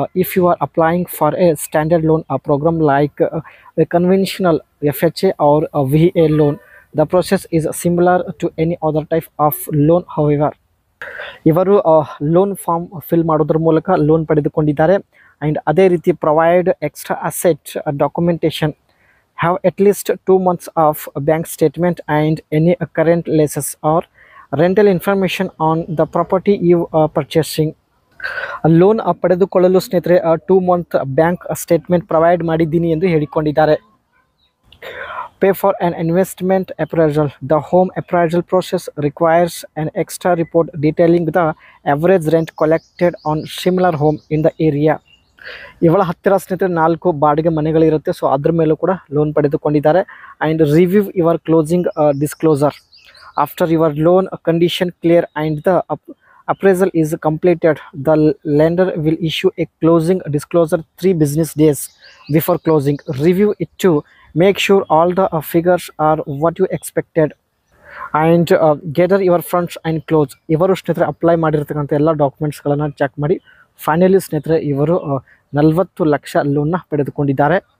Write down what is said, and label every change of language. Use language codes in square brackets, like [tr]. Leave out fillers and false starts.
[en] If you are applying for a standard loan program like a conventional FHA or a VA loan, the process is similar to any other type of loan. [kn] However, ಇವರು loan form fill ಮಾಡೋದ್ರ ಮೂಲಕ loan ಪಡೆದುಕೊಂಡಿದ್ದಾರೆ. [en] and [kn] ಅದೇ ರೀತಿ [en] Provide extra asset documentation, have at least 2 months of bank statement and any current leases or rental information on the property you purchasing. [kn] Loan ಪಡೆದುಕೊಳ್ಳಲು ಸ್ನೇಹಿತರೆ 2 month bank statement provide ಮಾಡಿದ್ದೀನಿ ಎಂದು ಹೇಳಿಕೊಂಡಿದ್ದಾರೆ. [en] Pay for an investment appraisal. The home appraisal process requires an extra report detailing the average rent collected on similar home in the area. [kn] ಇವಳ ಹತ್ತಿರ ಸ್ನೇಹಿತರೆ 4 ಬಾಡಿಗೆ ಮನೆಗಳಿರುತ್ತೆ, so ಅದ್ರ ಮೇಲೂ ಕೂಡ ಲೋನ್ ಪಡೆದುಕೊಂಡಿದ್ದಾರೆ. [en] And review your closing disclosure after your loan condition clear and the appraisal is completed. The lender will issue a closing disclosure 3 business days before closing. Review it to make sure all the figures are what you expected and gather your funds and close. [kn] ಇವರು ಸ್ನೇಹಿತರೆ apply ಮಾಡಿರ್ತಕ್ಕಂಥ ಎಲ್ಲ ಡಾಕ್ಯುಮೆಂಟ್ಸ್ಗಳನ್ನು check ಮಾಡಿ finally ಸ್ನೇಹಿತರೆ ಇವರು 40 ಲಕ್ಷ ಲೋನ್ನ ಪಡೆದುಕೊಂಡಿದ್ದಾರೆ.